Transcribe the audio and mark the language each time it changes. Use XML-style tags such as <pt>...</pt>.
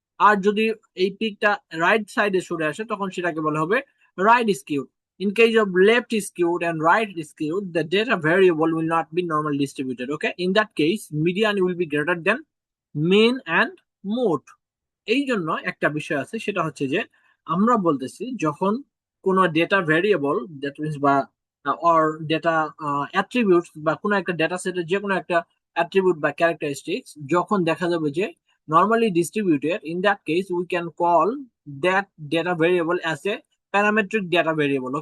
<bn>আর যদি এই পিকটা রাইট সাইডে সরে আসে তখন সেটাকে বলা হবে right skewed.</bn> <en>In case of left skewed and right skewed, the data variable will not be normally distributed. Okay, in that case, median will be greater than mean and mode.</en> <bn>এই জন্য একটা বিষয় আছে, সেটা হচ্ছে যে আমরা বলতেছি যখন কোন ডেটা ভেরিয়েবল, দ্যাট মিনস বা অর ডেটা অ্যাট্রিবিউটস বা কোনো একটা ডেটা সেটের যে কোনো একটা অ্যাট্রিবিউট বা ক্যারেক্টারিস্টিক্স যখন দেখা যাবে যে normally distributed,</bn> <en>in that case we can call that data variable</en> <bn>as a parametric data variable.</bn>